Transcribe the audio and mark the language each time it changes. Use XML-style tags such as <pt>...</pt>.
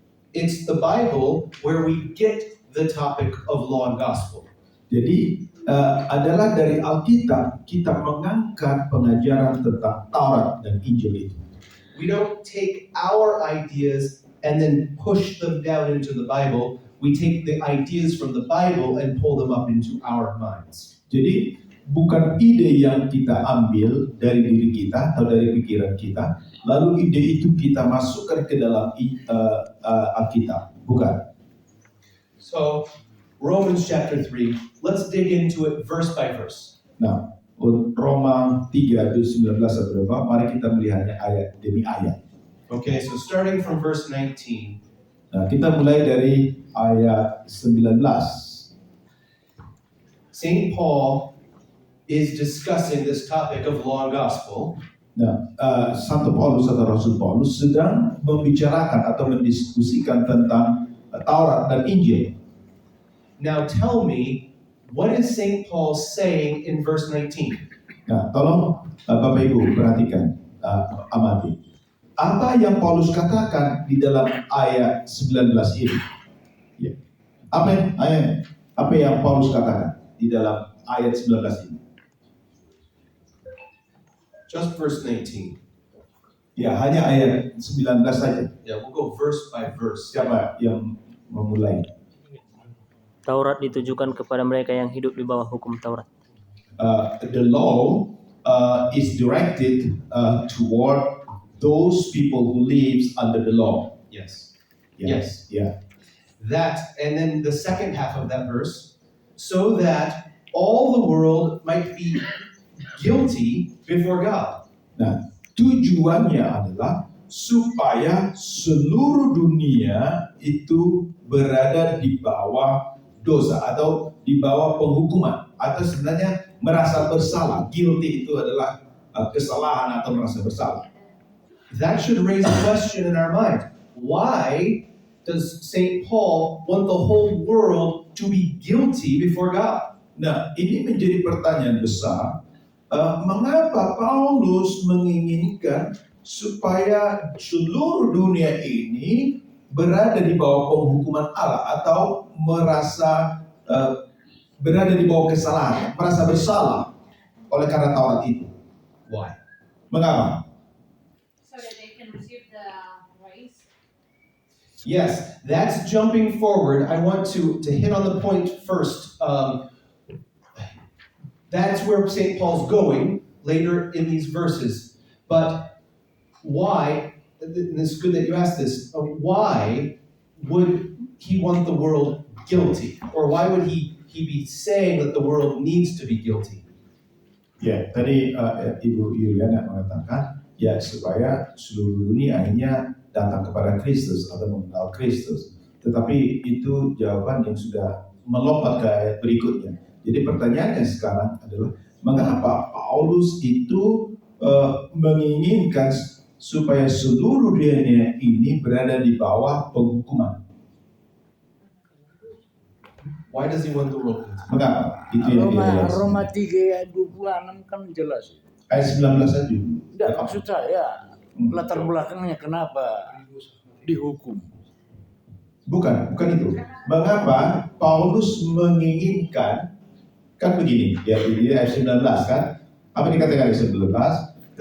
<en>It's the Bible where we get the topic of law and gospel.</en> <id>Jadi adalah dari Alkitab kita mengangkat pengajaran tentang Taurat dan Injil itu.</id> <en>We don't take our ideas and then push them down into the Bible. We take the ideas from the Bible and pull them up into our minds.</en> <id>Jadi bukan ide yang kita ambil dari diri kita atau dari pikiran kita, lalu ide itu kita masukkan ke dalam Alkitab. Bukan.</id> <en>So, Romans chapter 3, let's dig into it verse by verse.</en> <id>Nah, Roma 3 ayat 19 sampai 24, mari kita melihatnya ayat demi ayat.</id> <en>Okay, so starting from verse 19.</en> <id>Nah, kita mulai dari ayat 19.</id> <en>St. Paul is discussing this topic of law and gospel.</en> <id>Nah, Santo Paulus atau Rasul Paulus sedang membicarakan atau mendiskusikan tentang Taurat dan Injil.</id> <en>Now tell me, what is St. Paul saying in verse 19?</en> <id>Nah, tolong Bapak Ibu perhatikan, amati. Apa yang Paulus katakan di dalam ayat 19 ini? Ya. Apa yang Paulus katakan di dalam ayat 19 ini?</id> <en>Just verse 19.</en> <id>Ya, hanya ayat 19 saja.</id> <en>Yeah, we'll go verse by verse.</en> <id>Siapa yang memulai? Taurat ditujukan kepada mereka yang hidup di bawah hukum Taurat.</id> <en>The law is directed toward those people who lives under the law. Yes. Yeah. Yes. Yeah. That, and then the second half of that verse, so that all the world might be guilty before God.</en> <id>Nah, tujuannya adalah supaya seluruh dunia itu berada di bawah dosa atau di bawah penghukuman atau sebenarnya merasa bersalah. Guilty itu adalah kesalahan atau merasa bersalah.</id> <en>That should raise a question in our mind. Why does St. Paul want the whole world to be guilty before God?</en> <id>Nah, ini menjadi pertanyaan besar. Mengapa Paulus menginginkan supaya seluruh dunia ini berada di bawah penghukuman Allah atau merasa berada di bawah kesalahan, merasa bersalah oleh karena Taurat itu?</id> <en>Why?</en> <id>Mengapa?</id> <en>So that they can receive the grace. Yes, that's jumping forward. I want to hit on the point first. That's where St. Paul's going later in these verses. But why, and it's good that you asked this, why would he want the world guilty? Or why would he be saying that the world needs to be guilty?</en> <id>Ya, tadi Ibu Yuliana mengatakan, ya supaya seluruh dunia akhirnya datang kepada Kristus atau mengenal Kristus. Tetapi itu jawaban yang sudah melompat ke ayat berikutnya. Jadi pertanyaannya sekarang adalah, mengapa Paulus itu menginginkan supaya seluruh dunia ini berada di bawah penghukuman?</id> <en>Why does he want the world guilty?</en> <id>Mengapa? Itu yang dia Roma 3 ayat 26 kan jelas. ayat 19 saja. Tidak, maksud saya latar belakangnya kenapa dihukum. Bukan itu. Mengapa Paulus menginginkan, kan begini, ya di ayat 19 kan, apa dikatakan ayat 19?</id>